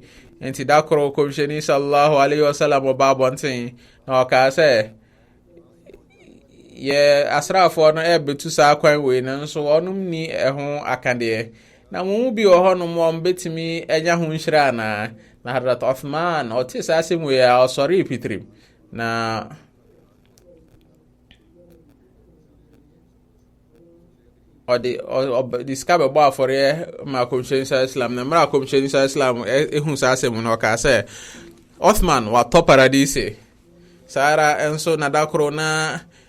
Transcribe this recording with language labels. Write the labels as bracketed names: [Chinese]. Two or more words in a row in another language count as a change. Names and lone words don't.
[Akan] Nti da koro kɔmhyɛni [Arabic] صلى الله عليه وسلم [Akan] ɔba abɔnten na ɔkaa sɛ yɛ asraafoɔ no ɛbɛtu saa kwan wei no nso ɔnom ni ɛho akadeɛ na mo mu bi wɔ hɔ nom ɔmo betumi anya ho nhyira anaa. Na Hadrat Uthman ɔte saa asɛm wei a ɔsɔre pitirim na ɔde sika bɛbɔ afɔreɛ ma kɔmhyɛni sa islam na mmerɛ a kɔmhyɛni sa islam ɛhu saa asɛm no ɔkaa sɛ Uthman watɔ paradise saa ara nso na da koro na